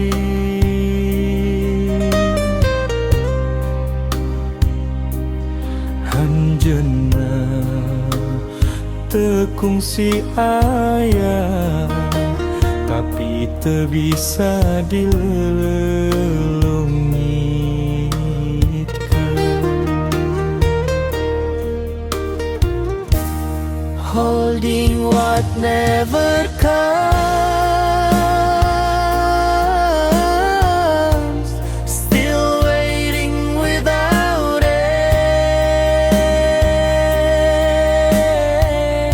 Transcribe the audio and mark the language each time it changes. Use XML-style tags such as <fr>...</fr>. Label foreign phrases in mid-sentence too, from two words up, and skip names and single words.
<su>Anjeunna teu kungsi aya tapi teu bisa dilelungitkeun.</su> <en>Holding what never comes, still waiting without end.</en>